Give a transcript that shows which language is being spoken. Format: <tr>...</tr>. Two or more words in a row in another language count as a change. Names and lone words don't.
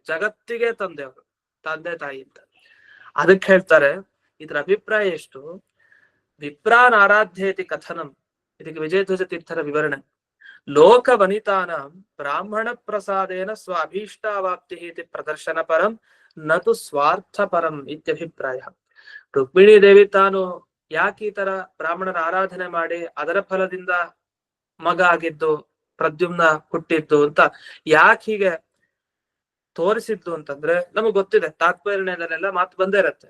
<kn>ಜಗತ್ತಿಗೆ ತಂದೆ ಅವರು, ತಂದೆ ತಾಯಿ ಅಂತ. ಅದಕ್ಕೆ ಹೇಳ್ತಾರೆ, ಇದ್ರ ಅಭಿಪ್ರಾಯ ಎಷ್ಟು?</kn> <sa>ವಿಪ್ರಾನ್ ಆರಾಧ್ಯೇತಿ ಕಥನಂ.</sa> <kn>ಇದಕ್ಕೆ ವಿಜಯಧ್ವಜ ತೀರ್ಥರ ವಿವರಣೆ.</kn> <sa>ಲೋಕ ವನಿತಾನ ಬ್ರಾಹ್ಮಣ ಪ್ರಸಾದೇನ ಸ್ವ ಅಭೀಷ್ಟಾವಾಪ್ತಿ ಇತಿ ಪ್ರದರ್ಶನ ಪರಂ ನತು ಸ್ವಾರ್ಥ ಪರಂ ಇತ್ಯಭಿಪ್ರಾಯ.</sa> <kn>ರುಕ್ಮಿಣಿ ದೇವಿ ತಾನು ಯಾಕೆ ಈ ತರ ಬ್ರಾಹ್ಮಣರ ಆರಾಧನೆ ಮಾಡಿ ಅದರ ಫಲದಿಂದ ಮಗ ಆಗಿದ್ದು, ಪ್ರದ್ಯುಮ್ನ ಹುಟ್ಟಿದ್ದು ಅಂತ ಯಾಕೆ ಹೀಗೆ ತೋರಿಸಿದ್ದು ಅಂತಂದ್ರೆ, ನಮಗ್ ಗೊತ್ತಿದೆ ತಾತ್ಪರ್ಯದಲ್ಲೆಲ್ಲ ಮಾತು ಬಂದೇ ಇರತ್ತೆ.</kn>